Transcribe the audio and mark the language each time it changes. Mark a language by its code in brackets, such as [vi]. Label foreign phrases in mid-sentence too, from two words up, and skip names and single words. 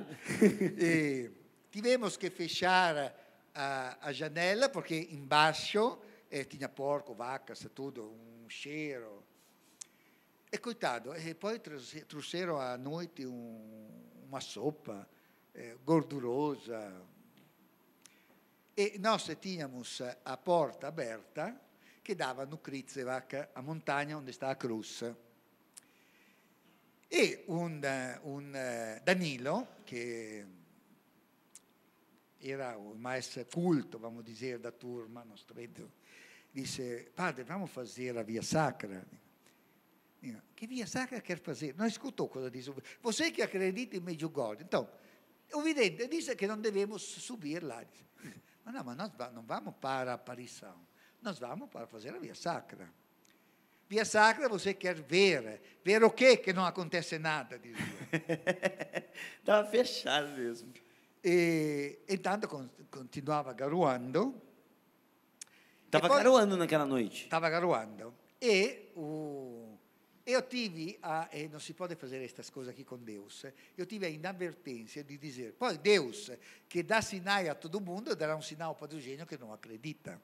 [pt] E tivemos que fechar a janela, porque embaixo tinha porco, vacas, tudo, um cheiro. E coitado, e poi trouxeram à noite uma sopa gordurosa. E nós tínhamos a porta aberta, che dava no Križevak, a montagna onde sta a cruz. E un Danilo, che era o mais culto, vamos dizer, da turma, disse, padre, vamos fazer a via sacra? Que via sacra quer fazer? Não escutou cosa disse. Você que acredita em Medjugorje. Então, o vidente disse que não devemos subir lá. Mas não, mas nós não vamos para a aparição. Nós vamos para fazer a via sacra. Via sacra você quer ver. Ver o quê? Que não acontece nada, dizia. Estava fechado mesmo. E intanto continuava garoando. Estava garoando naquela noite. Estava garoando. E eu tive, não si pode fazer estas coisas aqui com Deus, eu tive a inadvertência de dizer, poi Deus, que dá sinais a todo mundo, dará um sinal para o gênio que não acredita.